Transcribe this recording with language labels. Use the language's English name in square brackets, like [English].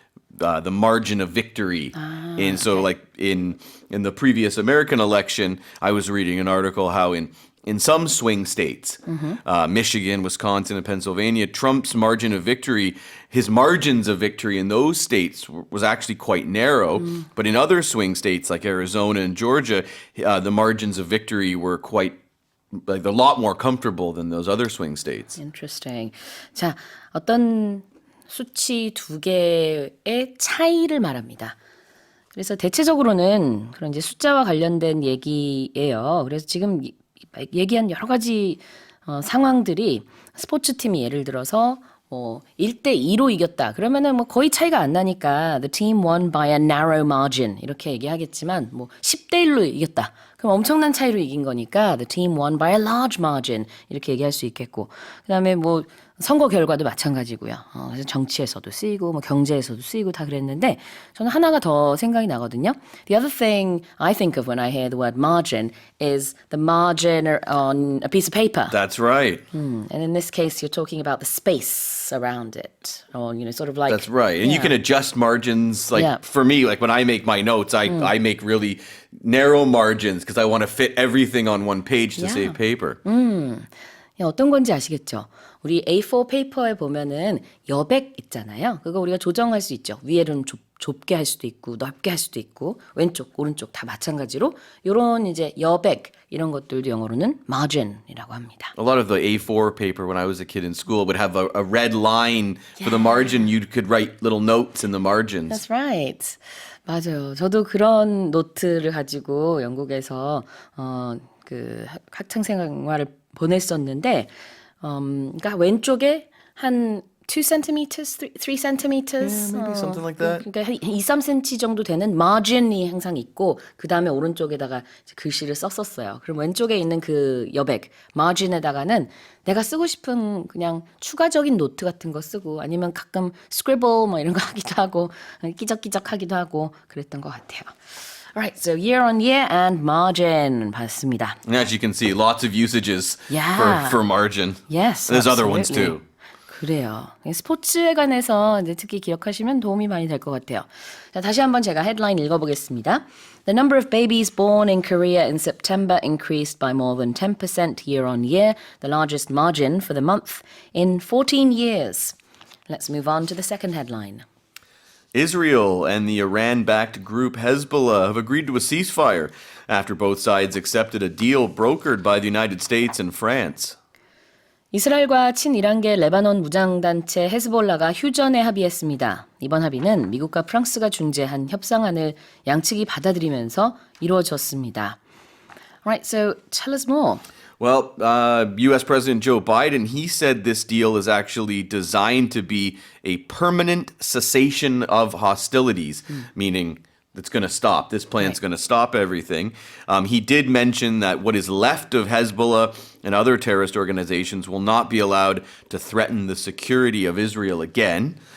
[English] The margin of victory. And so like in the previous American election, I was reading an article how in some swing states, Michigan, Wisconsin, and Pennsylvania, Trump's margin of victory, his margins of victory in those states was actually quite narrow. But in other swing states like Arizona and Georgia, the margins of victory were quite like a lot more comfortable than those other swing states. Interesting. [Korean] 자, 어떤 수치 두 개의 차이를 말합니다. 그래서 대체적으로는 그런 이제 숫자와 관련된 얘기예요. 그래서 지금 얘기한 여러 가지 상황들이 스포츠팀이 예를 들어서 뭐 1대2로 이겼다. 그러면은 뭐 거의 차이가 안 나니까 [English] the team won by a narrow margin [Korean] 이렇게 얘기하겠지만 뭐 10대1로 이겼다. 그럼 엄청난 차이로 이긴 거니까 [English] the team won by a large margin [Korean] 이렇게 얘기할 수 있겠고 그다음에 뭐 선거 결과도 마찬가지고요. 그래서 정치에서도 쓰이고 뭐 경제에서도 쓰이고 다 그랬는데 저는 하나가 더 생각이 나거든요. [English] The other thing I think of when I hear the word margin is the margin on a piece of paper. That's right. And in this case, you're talking about the space around it, or sort of like. That's right. And you can adjust margins. Like Yeah. for me, like when I make my notes, I make really narrow margins because I want to fit everything on one page to Yeah. save paper. [Korean] 어떤 건지 아시겠죠? 우리 A4 페이퍼에 보면은 여백 있잖아요. 그거 우리가 조정할 수 있죠. 위에는 좁게 할 수도 있고 넓게 할 수도 있고 왼쪽 오른쪽 다 마찬가지로 이런 이제 여백 이런 것들도 영어로는 margin이라고 합니다. [English] A lot of the A4 paper when I was a kid in school would have a red line for the margin. You could write little notes in the margins. That's right. [Korean] 맞아요. 저도 그런 노트를 가지고 영국에서 그 학창 생활을 보냈었는데, 그러니까 왼쪽에 한 2 centimeters, 3 centimeters, [English] Yeah, maybe something like that. [Korean] 그러니까 한 2, 3cm 정도 되는 margin이 항상 있고, 그 다음에 오른쪽에다가 이제 글씨를 썼었어요. 그럼 왼쪽에 있는 그 여백, margin에다가는 내가 쓰고 싶은 그냥 추가적인 노트 같은 거 쓰고, 아니면 가끔 scribble 뭐 이런 거 하기도 하고, 끼적끼적 하기도 하고 그랬던 것 같아요. [English] Alright, so year on year and margin [Korean] 봤습니다. [English] And as you can see, lots of usages Yeah. for margin. Yes, There's other ones absolutely. too. [Korean] 그래요. 스포츠에 관해서 이제 특히 기억하시면 도움이 많이 될 것 같아요. 자, 다시 한번 제가 헤드라인 읽어보겠습니다. [English] The number of babies born in Korea in September increased by more than 10% year on year, the largest margin for the month in 14 years. Let's move on to the second headline. Israel and the Iran-backed group Hezbollah have agreed to a ceasefire after both sides accepted a deal brokered by the United States and France. [Korean] 이스라엘과 친이란계 레바논 무장단체 헤즈볼라가 휴전에 합의했습니다. 이번 합의는 미국과 프랑스가 중재한 협상안을 양측이 받아들이면서 이루어졌습니다. [English] Alright, so tell us more. Well, U.S. President Joe Biden, he said this deal is actually designed to be a permanent cessation of hostilities, meaning it's going to stop. This plan's going to stop everything. He did mention that what is left of Hezbollah and other terrorist organizations will not be allowed to threaten the security of Israel again.